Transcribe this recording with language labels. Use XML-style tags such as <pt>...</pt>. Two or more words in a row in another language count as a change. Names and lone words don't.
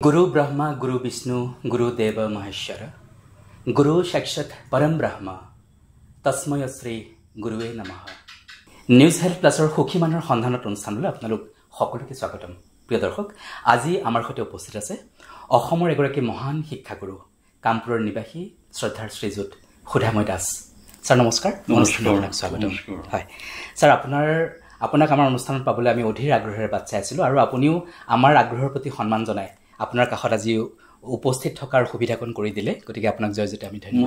<sa>गुरु ब्रह्मा गुरु विष्णु गुरुदेव महेश्वर गुरु साक्षात परम ब्रह्म तस्मय श्री गुरुवे नमः।</sa> <as>নিউজ হেল্থ প্লাছৰ সুখী মানুহৰ সন্ধানত অনুষ্ঠানলৈ আপোনালোক সকলোকে স্বাগতম। প্ৰিয় দৰ্শক, আজি আমাৰ সৈতে উপস্থিত আছে অসমৰ এগৰাকী মহান শিক্ষাগুৰু কামপুৰৰ নিবাসী শ্ৰদ্ধাৰ শ্ৰীযুত সুধাময় দাস। ছাৰ নমস্কাৰ। অনুষ্ঠানলৈ স্বাগতম। হয় ছাৰ, আপোনাক আমাৰ অনুষ্ঠানত পাবলৈ আমি অধীৰ আগ্ৰহেৰে বাট চাই আছিলোঁ আৰু আপুনিও আমাৰ আগ্ৰহৰ প্ৰতি সন্মান জনাই আপোনাৰ কাষত আজি উপস্থিত থকাৰ সুবিধাকণ কৰি দিলে, গতিকে আপোনাক জয়জতে আমি ধন্যবাদ।</as>